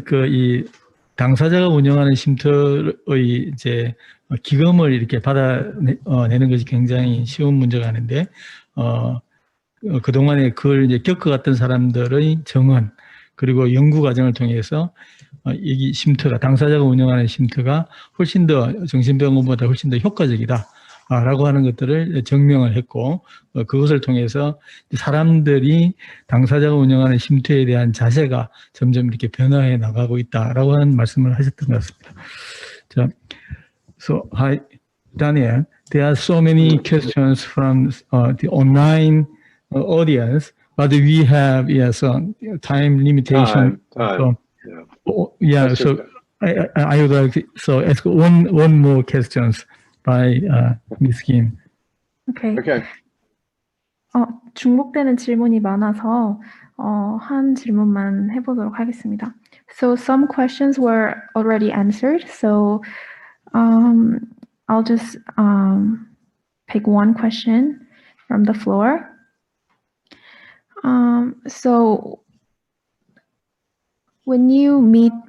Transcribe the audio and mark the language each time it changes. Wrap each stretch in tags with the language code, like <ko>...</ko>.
<ko>이 당사자가 운영하는 쉼터의 이제 기금을 이렇게 받아내는 것이 굉장히 쉬운 문제가 아닌데 그동안에 그걸 이제 겪어갔던 사람들의 정언 그리고 연구 과정을 통해서 이 쉼터가 당사자가 운영하는 쉼터가 훨씬 더 정신병원보다 훨씬 더 효과적이다. 라고 하는 것들을 증명을 했고 그것을 통해서 사람들이 당사자가 운영하는 쉼터에 대한 자세가 점점 이렇게 변화해 나가고 있다라고 하는 말씀을 하셨던 것 같습니다.</ko> <en>자, so hi Daniel, there are so many questions from the online audience, but we have time limitation. Time. So, yeah. So I would like to ask one more questions. by Ms. Kim. Okay.</en> <ko>중복되는 질문이 많아서 한 질문만 해보도록 하겠습니다.</ko> <en>So some questions were already answered. So I'll just pick one question from the floor. So when you meet</en>